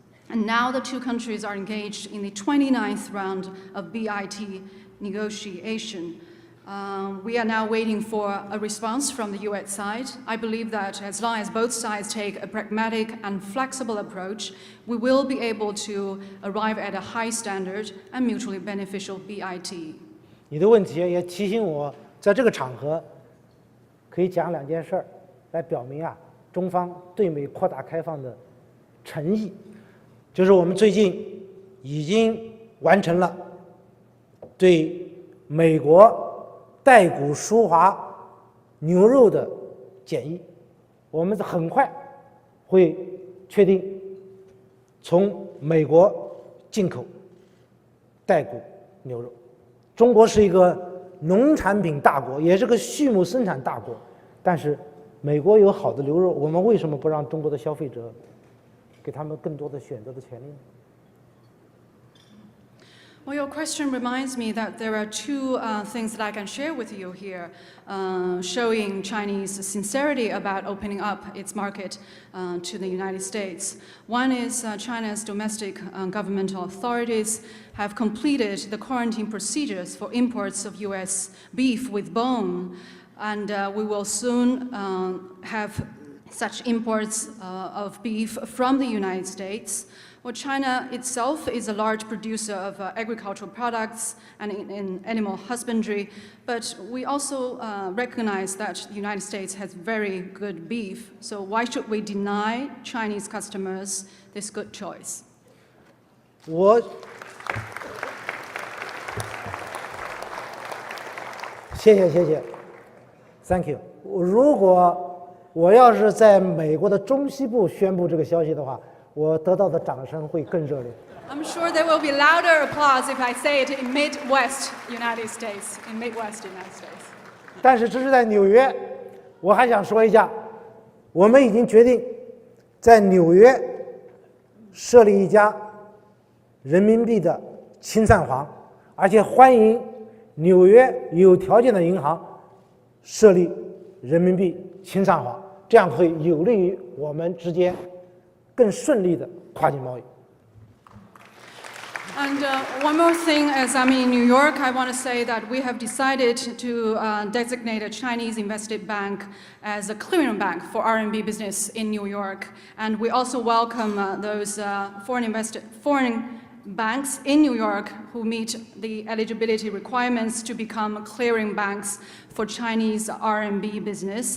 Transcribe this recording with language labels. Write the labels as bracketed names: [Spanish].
[English] And now the two countries are engaged in the 29th round of BIT negotiation. We are now waiting for a response from the US side. I believe that as long as both sides take a pragmatic and flexible approach, we will be able to arrive at a high standard and mutually beneficial BIT. [Chinese] 你的问题也提醒我，在这个场合可以讲2件事儿，来表明中方对美扩大开放的诚意。就是我们最近已经完成了对美国带骨舒华牛肉的检疫，我们很快会确定从美国进口带骨牛肉。中国是一个农产品大国，也是个畜牧生产大国，但是美国有好的牛肉，我们为什么不让中国的消费者给他们更多的选择的权利呢？ [English] Well, your question reminds me that there are 2 things that I can share with you here, showing Chinese sincerity about opening up its market to the United States. One is China's domestic governmental authorities have completed the quarantine procedures for imports of US beef with bone, and we will soon have such imports of beef from the United States. Well, China itself is a large producer of agricultural products and in animal husbandry, but we also recognize that the United States has very good beef. So why should we deny Chinese customers this good choice? [Chinese] 谢谢 ， [English] Thank you。 [Chinese] 如果我要是在美国的中西部宣布这个消息的话， 我得到的掌声会更热烈。 [English] I'm sure there will be louder applause if I say it in Midwest United States, in Midwest United States. [Chinese] 但是这是在纽约，我还想说一下，我们已经决定在纽约设立一家人民币的清算行，而且欢迎纽约有条件的银行设立人民币清算行，这样会有利于我们之间 更顺利的跨境贸易。 [English] And one more thing, as I'm in New York, I want to say that we have decided to designate a Chinese invested bank as a clearing bank for RMB business in New York. And we also welcome those foreign banks in New York who meet the eligibility requirements to become clearing banks for Chinese RMB business.